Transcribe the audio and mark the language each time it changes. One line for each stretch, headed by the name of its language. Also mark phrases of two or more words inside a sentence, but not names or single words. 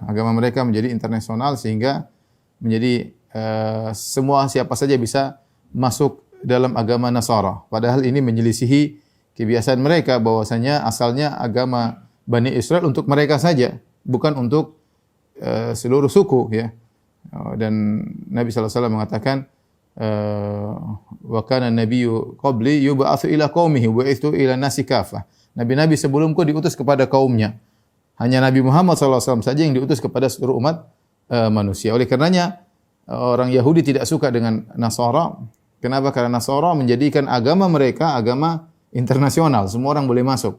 Indonesian: Agama mereka menjadi internasional sehingga menjadi semua siapa saja bisa masuk dalam agama Nasara. Padahal ini menyelisihi kebiasaan mereka bahwasanya asalnya agama Bani Israel untuk mereka saja, bukan untuk seluruh suku ya. Dan Nabi
Arabic: صلى الله عليه وسلم mengatakan وكان النبي قبلي يبعث إلى قومه وبعثت إلى الناس كافة.
Indonesian: Nabi-nabi sebelumku diutus kepada kaumnya. Hanya Nabi Muhammad
Arabic: صلى الله عليه وسلم
Indonesian: saja yang diutus kepada seluruh umat manusia. Oleh karenanya orang Yahudi tidak suka dengan Nasara. Kenapa? Karena Nasara menjadikan agama mereka agama internasional, semua orang boleh masuk.